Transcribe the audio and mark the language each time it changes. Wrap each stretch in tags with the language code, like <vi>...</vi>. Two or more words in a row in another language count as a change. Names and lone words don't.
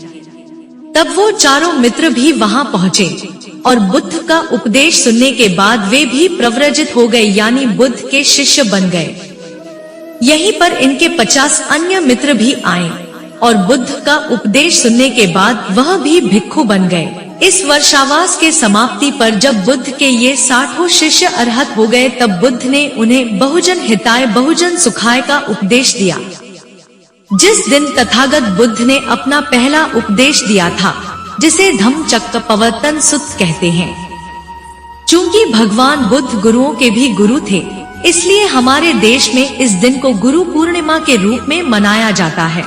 <hi>तब वो चारों मित्र भी वहाँ पहुँचे और बुद्ध का उपदेश सुनने के बाद वे भी प्रव्रजित हो गए, यानी बुद्ध के शिष्य बन गए। यहीं पर इनके 50 अन्य मित्र भी आए और बुद्ध का उपदेश सुनने के बाद वह भी भिक्षु बन गए। इस वर्षावास के समाप्ति पर जब बुद्ध के ये 60 शिष्य अरहत हो गए, तब बुद्ध ने उन्हें</hi> <pi>बहुजन हिताय बहुजन सुखाय</pi> <hi>का उपदेश दिया। जिस दिन तथागत बुद्ध ने अपना पहला उपदेश दिया था, जिसे धम्मचक्कपवर्तन सूत्र कहते हैं। चूंकि भगवान बुद्ध गुरुओं के भी गुरु थे, इसलिए हमारे देश में इस दिन को गुरु पूर्णिमा के रूप में मनाया जाता है।</hi>